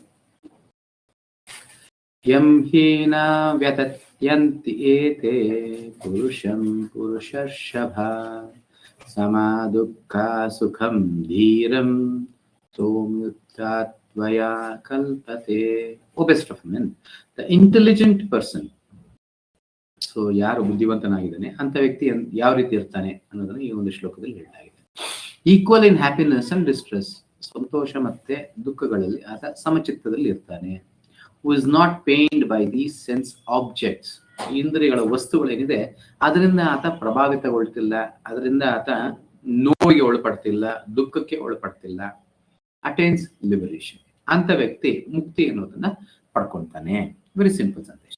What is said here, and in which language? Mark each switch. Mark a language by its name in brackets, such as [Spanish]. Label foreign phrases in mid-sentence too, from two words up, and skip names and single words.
[Sanskrit] ಯಂ ಹೀನ ವ್ಯತತ್ಯಂತಿ ಏತೆ ಪುರುಷಂ ಪುರುಷರ್ಷಭ ಸಮಾ ದುಃಖ ಸುಖಂ ಧೀರಂ ಸೌಮ್ಯುಕ್ತಾತ್ವಯ ಕಲ್ಪತೆ. [English] O best of men, the intelligent person. [Kannada] ಸೊ ಯಾರು ಬುದ್ಧಿವಂತನಾಗಿದ್ದಾನೆ ಅಂತ ವ್ಯಕ್ತಿ ಯಾವ ರೀತಿ ಇರ್ತಾನೆ ಅನ್ನೋದನ್ನ ಈ ಒಂದು ಶ್ಲೋಕದಲ್ಲಿ ಹೇಳಲಾಗಿದೆ. [English] equal in happiness and distress, [Kannada] ಸಂತೋಷ ಮತ್ತೆ ದುಃಖಗಳಲ್ಲಿ ಆತ ಸಮಚಿತ್ತದಲ್ಲಿ ಇರ್ತಾನೆ. [English] who is not pained by these sense objects, [Kannada] ಇಂದ್ರಿಯಗಳ ವಸ್ತುಗಳೇನಿದೆ ಅದರಿಂದ ಆತ ಪ್ರಭಾವಿತಗೊಳ್ತಿಲ್ಲ, ಅದರಿಂದ ಆತ ನೋವಿಗೆ ಒಳಪಡ್ತಿಲ್ಲ, ದುಃಖಕ್ಕೆ ಒಳಪಡ್ತಿಲ್ಲ. [English] attains liberation, [Kannada] ಅಂತ ವ್ಯಕ್ತಿ ಮುಕ್ತಿ ಅನ್ನೋದನ್ನ ಪಡ್ಕೊಂತಾನೆ. [English] very simple ಸಂದೇಶ.